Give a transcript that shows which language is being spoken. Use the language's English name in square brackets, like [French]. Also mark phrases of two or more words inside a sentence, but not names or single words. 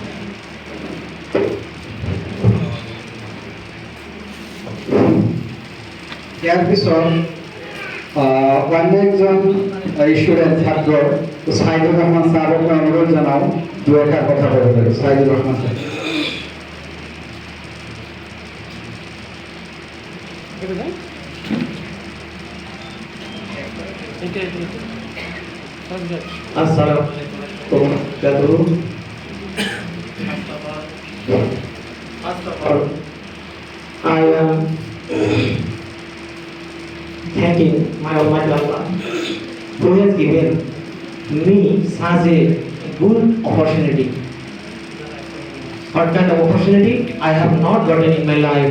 [Assamese] ইয়াৰ পিছত অন্য একজন ষ্টুডেণ্ট ছাত্ৰ ছাইদুৰ ৰহমান ছাৰক মই অনুৰোধ জনাওঁ দুই এষাৰ কথা ক'বলৈ। ছাইদুৰ ৰহমান ছাৰ। [Arabic] السلام عليكم ورحمة الله وبركاته. [English] I am thanking my Almighty Allah who has given me such a good opportunity. What kind of opportunity I have not gotten in my life.